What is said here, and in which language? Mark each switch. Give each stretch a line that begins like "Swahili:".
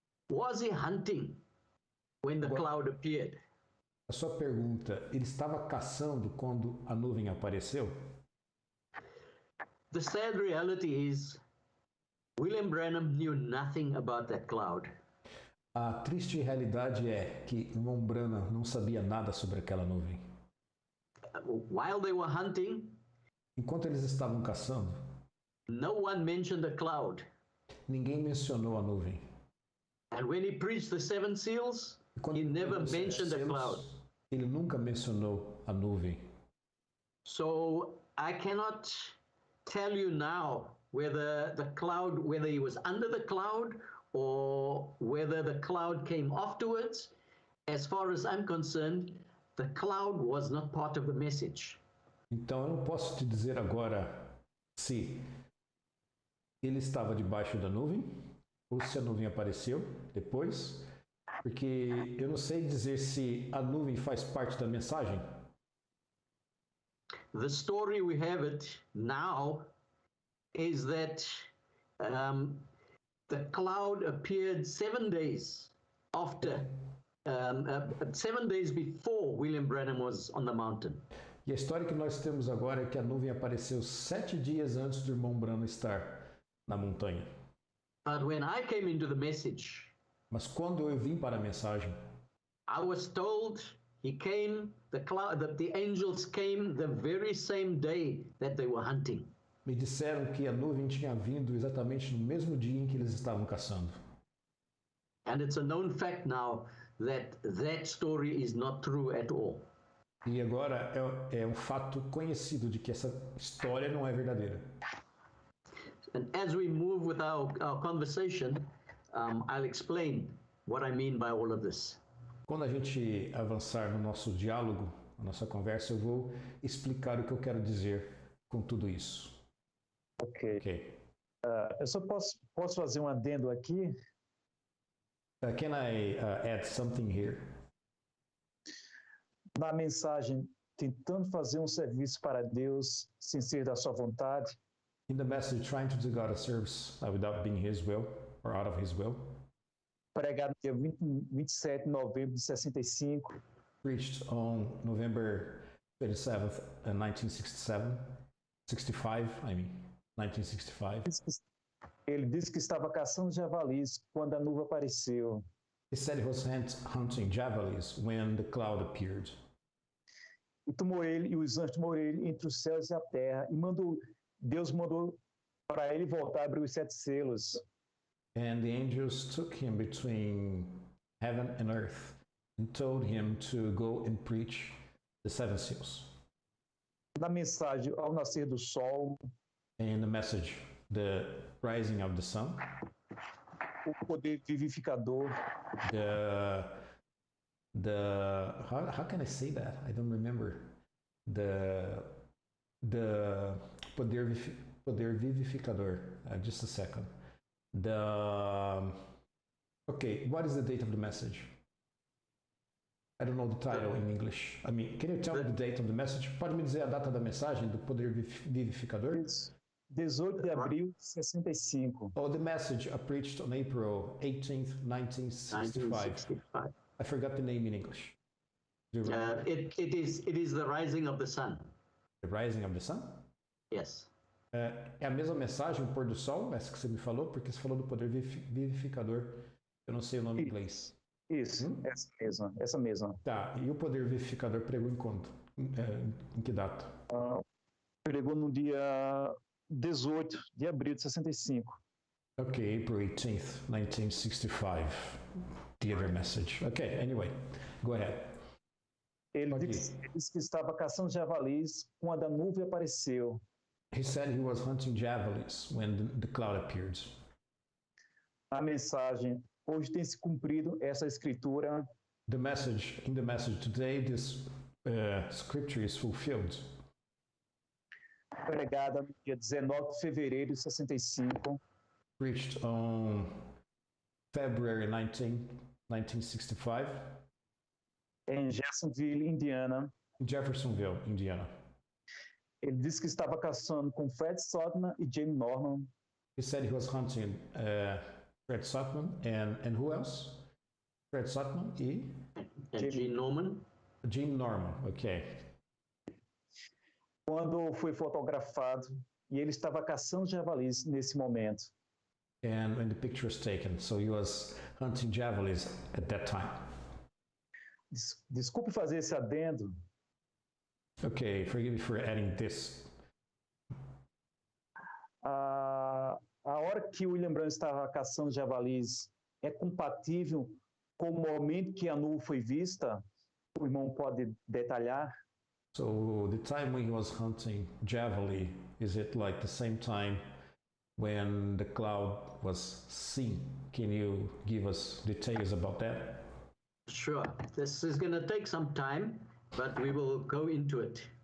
English: Was he hunting when the cloud appeared?
Portuguese: A sua pergunta, ele estava caçando quando a nuvem apareceu?
English: The sad reality is, William Branham knew nothing about that cloud.
Portuguese: A triste realidade é que irmão Branham não sabia nada sobre aquela nuvem.
English: While they were hunting,
Portuguese: Enquanto eles estavam caçando,
English: no one mentioned the cloud.
Portuguese: ninguém mencionou a nuvem.
English: And when he preached the seven seals,
Portuguese: E quando
English: he
Portuguese: ele
English: never
Portuguese: pregou os
English: mentioned the
Portuguese: selos,
English: cloud.
Portuguese: ele nunca mencionou a nuvem.
English: So I cannot tell you now whether the cloud, whether he was under the cloud or whether the cloud came afterwards. As far as I'm concerned, the cloud was not part of the message.
Portuguese: Então eu não posso te dizer agora se ele estava debaixo da nuvem ou se a nuvem apareceu depois, porque eu não sei dizer se a nuvem faz parte da mensagem.
English: The story we have it now is that the cloud appeared 7 days after, 7 days before William Branham was on the mountain.
Portuguese: E a história que nós temos agora é que a nuvem apareceu 7 dias antes do irmão Branham estar na montanha.
English: But when I came into the message,
Portuguese: Mas quando eu vim para a mensagem,
English: I was told he came, the angels came the very same day that they were hunting.
Portuguese: me disseram que a nuvem tinha vindo exatamente no mesmo dia em que eles estavam caçando.
English: And it's a known fact now that that story is not true at all.
Portuguese: E agora é um fato conhecido de que essa história não é verdadeira.
English: And as we move with our conversation, I'll explain what I mean by all of this.
Portuguese: Quando a gente avançar no nosso diálogo, na nossa conversa, eu vou explicar o que eu quero dizer com tudo isso.
English: Ok.
Portuguese: Eu só posso fazer um adendo aqui.
English: Can I add something here?
Portuguese: Na mensagem, tentando fazer um serviço para Deus sem ser da sua vontade,
English: In the message, trying to do God a service without being His will or out of His will,
Portuguese: pregado no dia 27 de novembro de 65,
English: preached on November 27th, 1965, 1965.
Portuguese: ele disse que estava caçando javalis quando a nuvem apareceu.
English: He said he was hunting javalis when the cloud appeared.
Portuguese: E tomou ele, e os anjos tomou ele entre os céus e a terra, e Deus mandou para ele voltar a abrir os 7 selos.
English: And the angels took him between heaven and earth and told him to go and preach the 7 seals.
Portuguese: Na mensagem, ao nascer do sol,
English: In the message, the rising of the sun,
Portuguese: o poder vivificador,
English: how can I say that? I don't remember. The
Portuguese: poder vivificador.
English: Just a second. Okay, what is the date of the message? I don't know the title in English. I mean, can you tell me the date of the message?
Portuguese: Pode me dizer a data da mensagem do poder vivificador? 18 de abril de 65.
English: Oh, the message preached on April 18th, 1965. I forgot the name in English. It is the rising of the sun. The rising of the sun? Yes.
Portuguese: É a mesma mensagem, o pôr do sol, essa que você me falou, porque você falou do poder vivificador. Eu não sei o nome em inglês. Isso, essa mesma. Tá, e o poder vivificador pregou em quando? Em que data? Pregou no dia 18 de abril de 65.
English: Okay, April 18th, 1965. The other message. Okay, anyway, go ahead.
Portuguese: Ele disse que estava caçando javalis quando a nuvem apareceu.
English: He said he was hunting javalis when the cloud appeared.
Portuguese: A mensagem, hoje tem se cumprido essa escritura.
English: In the message today, this scripture is fulfilled.
Portuguese: Pregada no dia 19 de fevereiro de 65.
English: Preached on February 1965.
Portuguese: Em Jeffersonville, Indiana. Ele disse que estava caçando com Fred Sodman e James Norman.
English: He said he was hunting Fred Sutton and who else? Fred Sutton and Gene Norman. Gene Norman, ok.
Portuguese: Quando foi fotografado, e ele estava caçando javalis nesse momento.
English: And when the picture was taken, so he was hunting javelins at that time.
Portuguese: Desculpe fazer esse adendo.
English: Okay, forgive me for adding this.
Portuguese: A hora que o William Branham estava caçando javalis é compatível com o momento que a nuvem foi vista? O irmão pode detalhar?
English: So the time when he was hunting javeli, is it like the same time when the cloud was seen? Can you give us details about that? Sure. This is going to take some time, but we will go into it.